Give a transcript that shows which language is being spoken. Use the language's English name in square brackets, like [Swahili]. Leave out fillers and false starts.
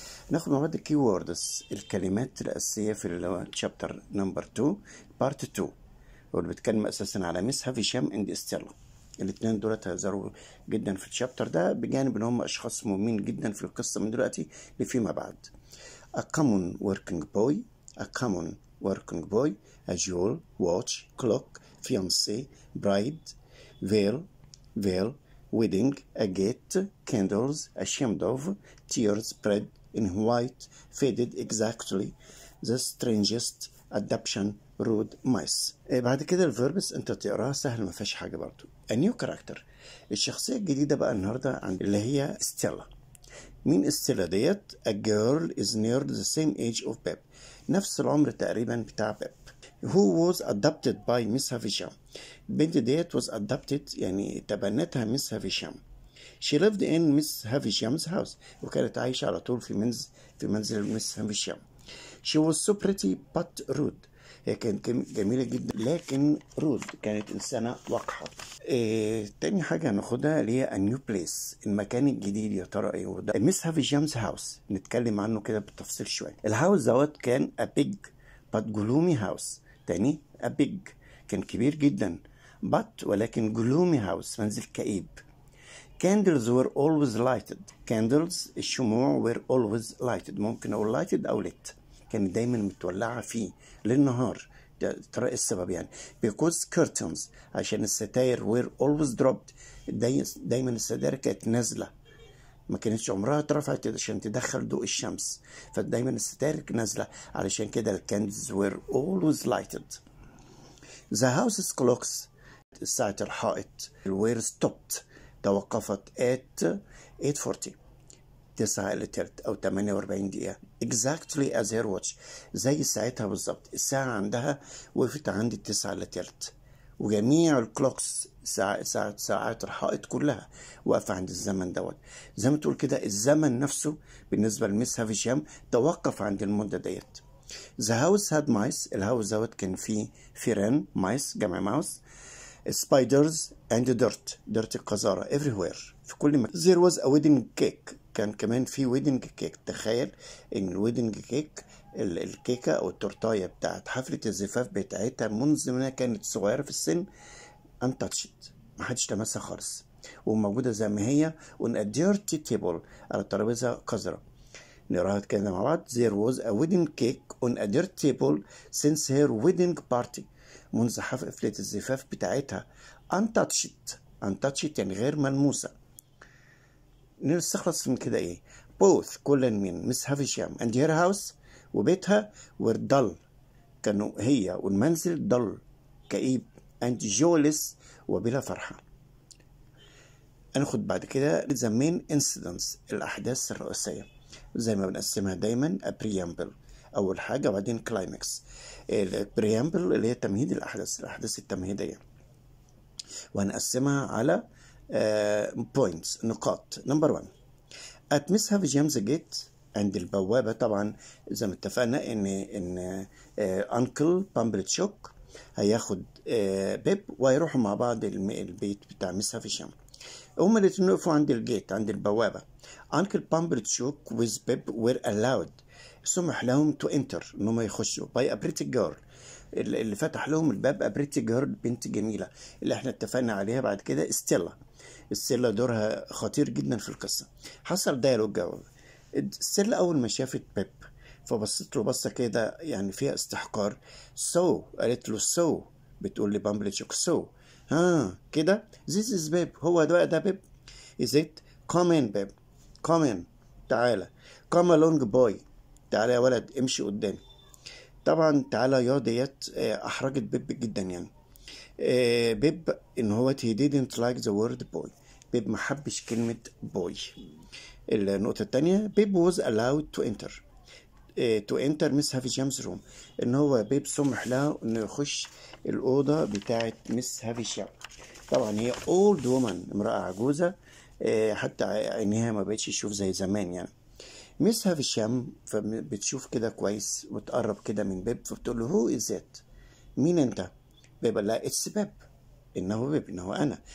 [Arabic] ناخد مع بعض الكي ووردز، الكلمات الأساسية في الشابتر نمبر 2 بارت 2، واللي بتكلم أساسا على ميس هافيشام اند ستيلا. الاثنين دولت هيظهروا جدا في الشابتر ده، بجانب إن هم أشخاص مهمين جدا في القصة من دلوقتي لفيما بعد. [English] A common working boy, a jewel, watch, clock, fiancé, bride, veil, wedding, a gate, candles, ashamed of, tears, bread in white, faded, exactly, the strangest, adoption, rude, mice. [Arabic] بعد كده الفيربس انت تقراها سهل، ما فيهاش حاجه برضو. [English] A new character، [Arabic] الشخصيه الجديده بقى النهارده عند اللي هي ستيلا. مين ستيلا ديت؟ [English] A girl is near the same age of Pep، [Arabic] نفس العمر تقريبا بتاع بيب. [English] Who was adopted by Miss Havisham، [Arabic] البنت ديت [English] was adopted [Arabic] يعني تبنتها ميس هافيشام. [English] She lived in Miss Havisham's house، [Arabic] وكانت عايشة على طول في منزل ميس هافيشام. [English] She was so pretty but rude، [Arabic] هي كانت جميلة جدا لكن رود، كانت إنسانة وقحة. تاني حاجة هناخدها اللي هي [English] a new place، [Arabic] المكان الجديد يا ترى ايه هو ده؟ ميس هافيشام's house، نتكلم عنه كده بالتفصيل شوية. الهاوس دوت كان [English] a big but gloomy house. [Arabic] تاني [English] a big [Arabic] كان كبير جدا، ولكن [English] gloomy house [Arabic] منزل كئيب. [English] Candles were always lighted، candles الشموع were always lighted، [Arabic] ممكن أقول [English] lighted أو lit، [Arabic] كانت دايما متولعة فيه للنهار. ترى السبب يعني [English] because curtains، [Arabic] عشان الستاير [English] were always dropped، [Arabic] دايما الستاير كانت نازلة، ما كانتش عمرها اترفعت عشان تدخل ضوء الشمس، فدايما الستاير نازلة، علشان كده الكاندلز [English] were always lighted. The house's clocks، [Arabic] ساعة الحائط [English] were stopped، [Arabic] توقفت [English] at 8:40، [Arabic] 9 إلا تلت أو 48 دقيقة. [English] exactly as her watch، [Arabic] زي ساعتها بالظبط، الساعة عندها وقفت عند 9 إلا تلت، وجميع الكلوكس ساعات الحائط كلها واقفة عند الزمن دوت. زي ما تقول كده الزمن نفسه بالنسبة لميس هافيشام توقف عند المدة ديت. [English] The house had mice، [Arabic] الهاوس دوت كان فيه فيران، مايس جمع ماوس، [English] spiders and dirt [Arabic] القذارة everywhere في كل مكان. [English] There was a wedding cake، [Arabic] كان كمان في [English] wedding cake. [Arabic] تخيل ان الويدنج كيك الكيكة او التورتاية بتاعت حفلة الزفاف بتاعتها منذ ما كانت صغيرة في السن untouched، محدش لمسها خالص، وموجودة زي ما هي [English] on a dirty table، [Arabic] على ترابيزة قذرة. نقراها كده مع بعض. [English] There was a wedding cake on a dirt table since her wedding party، [Arabic] منذ حفلة الزفاف بتاعتها. untouched يعني غير ملموسة. نستخلص من كده ايه؟ both كل من مس هافيشام and [English] her house [Arabic] وبيتها were dull، كانوا هي والمنزل dull كئيب [English] and joyless [Arabic] وبلا فرحة. هناخد بعد كده [English] the main incidents، [Arabic] الأحداث الرئيسية زي ما بنقسمها دايما a preamble أول حاجة، وبعدين climax. البريامبل اللي هي تمهيد الأحداث التمهيدية، وهنقسمها على points نقاط. نمبر 1 [English] at Miss Havisham's gate، [Arabic] عند البوابة. طبعا زي ما اتفقنا ان انكل بامبلتشوك هياخد بيب وهيروحوا مع بعض البيت بتاع ميس هافيشام. هما الاتنين وقفوا عند الجيت عند البوابة. انكل بامبلتشوك with بيب [English] were allowed، [Arabic] سمح لهم [English] to enter [Arabic] ان هم يخشوا [English] by a pretty girl، [Arabic] اللي فتح لهم الباب [English] a pretty girl، [Arabic] بنت جميلة اللي احنا اتفقنا عليها بعد كده ستيلا دورها خطير جدا في القصة. حصل دايلوج. ستيلا أول ما شافت بيب فبصت له بصة كده يعني فيها استحقار. قالت له بتقول لي بامبلتشوك كده [English] this is [Arabic] بيب، هو ده بيب. [English] is it come in Pip, come in تعالى، come along boy، [Arabic] تعالى يا ولد امشي قدامي. طبعا تعالى يا ديت احرجت بيب جدا يعني. بيب ان هو [English] he didn't like the word boy، [Arabic] بيب ما حبش كلمة بوي. النقطة التانية بيب [English] was allowed to enter. to enter Miss Havisham's room. [Arabic] ان هو بيب سمح له انه يخش الأوضة بتاعت مس هافيشام. طبعا هي [English] old woman، [Arabic] امرأة عجوزة، حتى عينيها ما بقتش تشوف زي زمان يعني. مس هافيشام فبتشوف كده كويس وتقرب كده من بيب، فبتقول له [English] who is it, [Arabic] مين انت؟ بيب قال لها [English] it's Pip, [Arabic] انه بيب، انه انا.